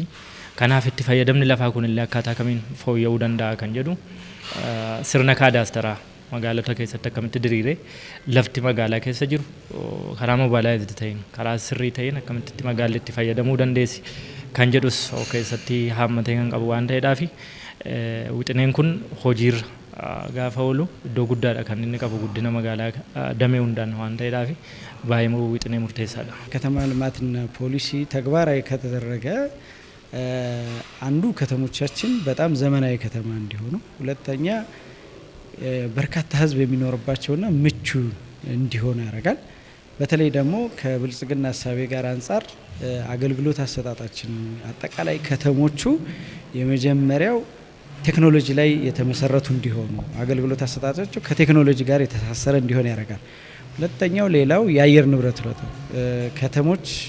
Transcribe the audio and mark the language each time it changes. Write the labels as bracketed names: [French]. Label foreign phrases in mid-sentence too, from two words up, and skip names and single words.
[Oromo] Kanaaf itti fayyadamni lafaa kunillee akkaataa kamiin fooyya'uu danda'a kan jedhu sirna kaadaastaraa magaalota keessatti akkamitti diriiree lafti magaalaa keessa jiru karaa mobaalaayizd ta'een karaa sirrii ta'een akkamitti magaalli itti fayyadamuu dandeessi kan jedhus keessatti haammatee kan qabu waan ta'eedhaaf wixineen kun hojiirra gaafa oolu iddoo guddaadha kan inni qabu guddina magaalaa damee hundaan waan ta'eedhaaf baay'ee wixinee murteessaadha. [Amharic] ከተማ ልማትና ፖሊሲ ተግባራዊ ከተደረገ አንዱ ከተሞቻችን በጣም ዘመናዊ ከተማ እንዲሆኑ፣ ሁለተኛ በርካታ ህዝብ የሚኖርባቸውና ምቹ እንዲሆኑ ያደርጋል። በተለይ ደግሞ ከብልጽግና ሀሳቤ ጋር አንፃር አገልግሎት አሰጣጣችን አጠቃላይ ከተሞቹ የመጀመሪያው ቴክኖሎጂ ላይ የተመሰረቱ እንዲሆኑ አገልግሎት አሰጣጣቸው ከቴክኖሎጂ ጋር የተሳሰረ እንዲሆን ያደርጋል። ሁለተኛው ሌላው የአየር ንብረት ለውጥ ከተሞች